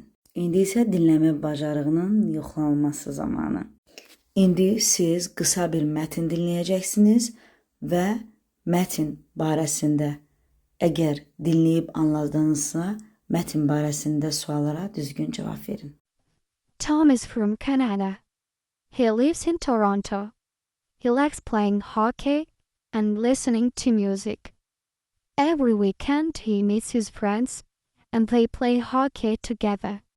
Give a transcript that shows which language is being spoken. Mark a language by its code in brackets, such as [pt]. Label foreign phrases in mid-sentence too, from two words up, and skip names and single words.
[az] İndi isə dinləmə bacarığının yoxlanılması zamanı. İndi siz qısa bir mətn dinləyəcəksiniz və mətn barəsində əgər dinləyib anladınızsa, mətn barəsində suallara düzgün cavab verin. [en] Tom is from Canada. He lives in Toronto. He likes playing hockey and listening to music. Every weekend he meets his friends and they play hockey together.